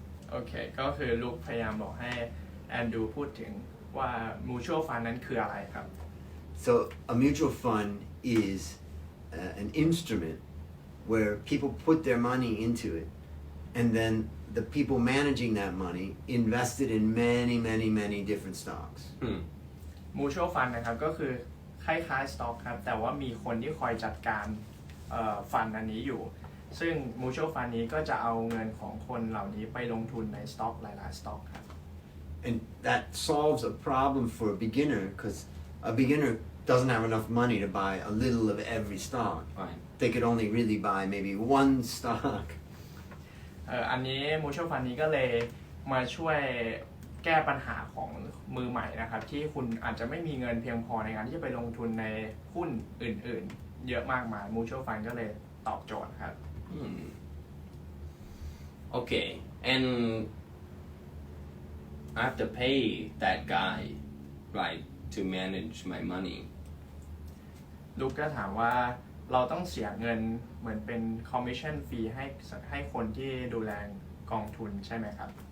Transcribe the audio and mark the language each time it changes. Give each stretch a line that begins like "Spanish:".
Thai: โอเคก็คือลูกพยายามบอกให้แอนดูพูดถึงว่า mutual fund นั้นคืออะไรครับ
English: so a mutual fund is an instrument where people put their money into it, and then the people managing that money invested in many different stocks.
Thai: mutual fund นะครับก็คือคล้ายๆ stock ครับแต่ว่ามีคนที่คอยจัดการฟันอันนี้อยู่ซึ่ง mutual fund นี้ก็จะเอาเงินของคนเหล่านี้ไปลงทุนใน stock หลายๆ stock ครับ
English: And that solves a problem for a beginner because a beginner doesn't have enough money to buy a little of every stock. Fine. They could only really buy maybe one stock.
Thai: อันนี้ mutual fund นี้ก็เลยมาช่วยแก้ปัญหาของมือใหม่นะครับที่คุณอาจจะไม่มีเงินเพียงพอในการที่จะไปลงทุนในหุ้นอื่นๆเยอะมากมาย mutual fund ก็เลยตอบโจทย์ครับ
English: Okay, and I have to pay that guy, right, to manage my money.
Thai: ลูกก็ถามว่าเราต้องเสียเงินเหมือนเป็น commission fee ให้คนที่ดูแลกองทุนใช่ไหมครับ